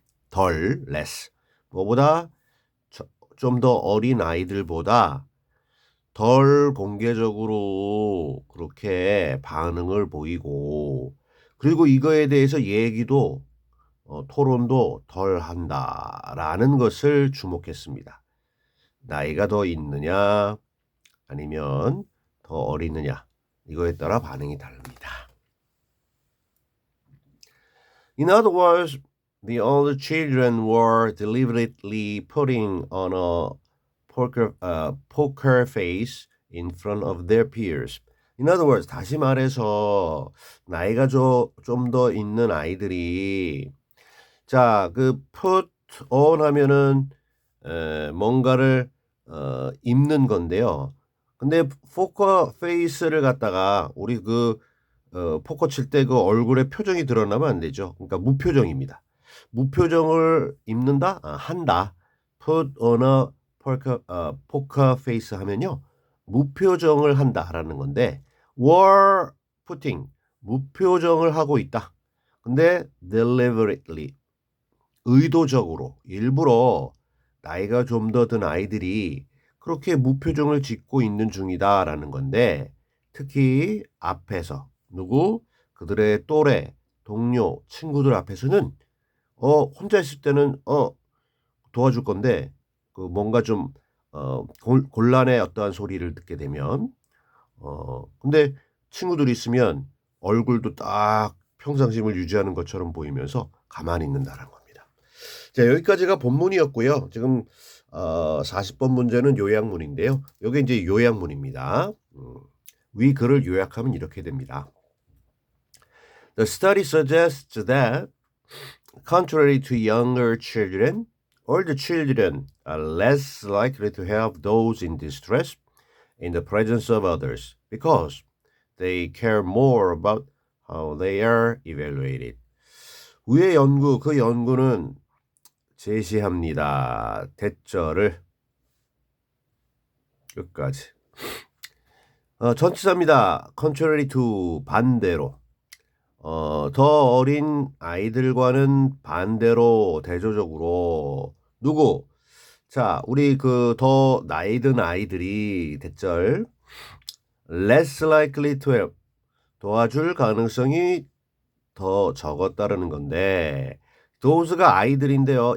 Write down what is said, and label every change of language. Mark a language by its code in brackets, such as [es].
[ko] 덜 less 뭐보다 좀 더 어린 아이들보다 덜 공개적으로 그렇게 반응을 보이고 그리고 이거에 대해서 얘기도 토론도 덜 한다라는 것을 주목했습니다. 나이가 더 있느냐 아니면 더 어리느냐 이거에 따라 반응이 다릅니다. [en] In other words, the older children were deliberately putting on a poker face in front of their peers. [ko] In other words, 다시 말해서 나이가 좀 더 있는 아이들이 자, 그 put on 하면은 뭔가를 입는 건데요. 근데 포커 페이스를 갖다가 우리 포커 칠 때 그 얼굴에 표정이 드러나면 안 되죠. 그러니까 무표정입니다. 무표정을 입는다? 한다. [en] put on a poker face 하면요. [ko] 무표정을 한다라는 건데 were putting 무표정을 하고 있다. 근데 deliberately 의도적으로 일부러 나이가 좀 더 든 아이들이 그렇게 무표정을 짓고 있는 중이다라는 건데 특히 앞에서 누구 그들의 또래 동료 친구들 앞에서는 혼자 있을 때는 도와줄 건데 그 뭔가 좀 곤란의 어떠한 소리를 듣게 되면 근데 친구들이 있으면 얼굴도 딱 평상심을 유지하는 것처럼 보이면서 가만히 있는다는 겁니다. 자, 여기까지가 본문이었고요. 지금 40번 문제는 요약문인데요. 요게 이제 요약문입니다. 위 글을 요약하면 이렇게 됩니다. [en] The study suggests that contrary to younger children, older children are less likely to help those in distress in the presence of others because they care more about how they are evaluated. 위의 연구, 그 연구는 [ko] 제시합니다. 대절을 끝까지. 전치사입니다. [en] contrary to 반대로. [ko] 더 어린 아이들과는 반대로 대조적으로 누구? 자, 우리 그 더 나이 든 아이들이 대절 less likely to help 도와줄 가능성이 더 적었다라는 건데 those가 아이들인데요.